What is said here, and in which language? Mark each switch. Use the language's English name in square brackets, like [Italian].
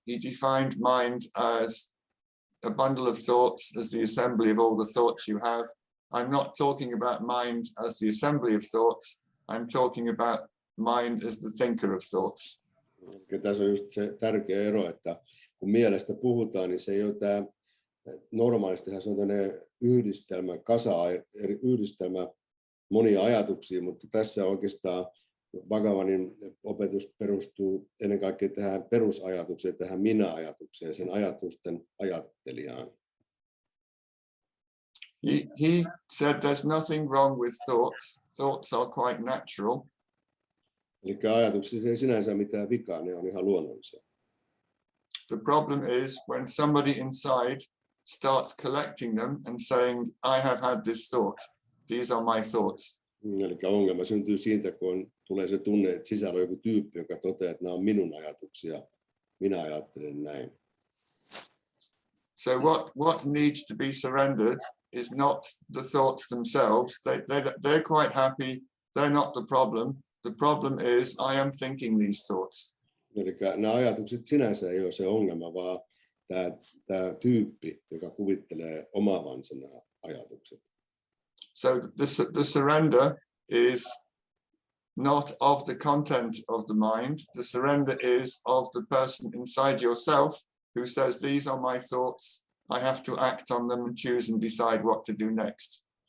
[English] He defined mind as a bundle of thoughts, as the assembly of all the thoughts you have. I'm not talking about mind as the assembly of thoughts. I'm talking about mind as the thinker of thoughts. [Finnish] Ja tässä on just se tärkeä ero, että kun mielestä puhutaan, niin se ei ole tämä, normaalistihan se on tämmöinen yhdistelmä monia ajatuksia, mutta tässä oikeastaan Bhagavanin opetus perustuu ennen kaikkea tähän perusajatukseen, tähän minä-ajatukseen, sen ajatusten ajattelijaan. [English] He said there's nothing wrong with thoughts. Thoughts are quite natural. [Finnish] Eli ajatuksissa ei sinänsä mitään vikaa, ne on ihan luonnollisia. [English] The problem is when somebody inside starts collecting them and saying, I have had this thought. These are my thoughts. [Finnish] Eli ongelma syntyy siitä, kun tulee se tunne, että sisällä on joku tyyppi, joka toteaa, että nämä on minun ajatuksia. Minä ajattelen näin. [English] So what needs to be surrendered is not the thoughts themselves. They're quite happy. They're not the problem. The problem is I am thinking these thoughts. [Finnish] Eli nämä ajatukset sinänsä ei ole se ongelma, vaan tämä tyyppi, joka kuvittelee omaavansa nämä ajatukset. [English] So the surrender is not of the content of the mind. The surrender is of the person inside yourself who says, these are my thoughts. I have to act on them and choose and decide what to do next.